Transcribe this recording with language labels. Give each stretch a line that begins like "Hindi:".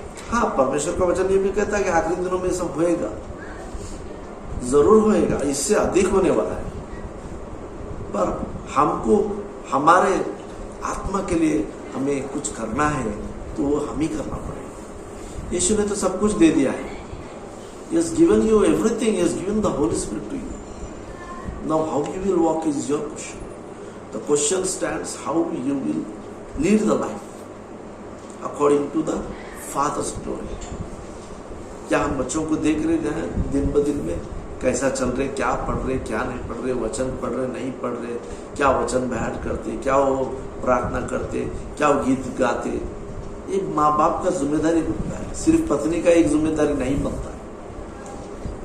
Hindi: हाँ, परमेश्वर का वचन ये भी कहता है कि आखिरी दिनों में सब होएगा, जरूर होएगा, इससे अधिक होने वाला है। पर हमको हमारे आत्मा के लिए हमें कुछ करना है तो वो हम ही करना पड़ेगा। यीशु ने तो सब कुछ दे दिया है।
English: He has given you everything. He has given the Holy Spirit to you. Now how you will walk is your question. The question stands how you will lead the life according to the Father's glory.
Hindi: क्या हम बच्चों को देख रहे हैं दिन ब दिन में कैसा चल रहे, क्या पढ़ रहे, क्या नहीं पढ़ रहे, वचन पढ़ रहे, नहीं पढ़ रहे, क्या वचन बैठ करते, क्या वो प्रार्थना करते, क्या वो गीत गाते। ये माँ बाप का जिम्मेदारी बनता है, सिर्फ पत्नी का एक जिम्मेदारी नहीं बनता है।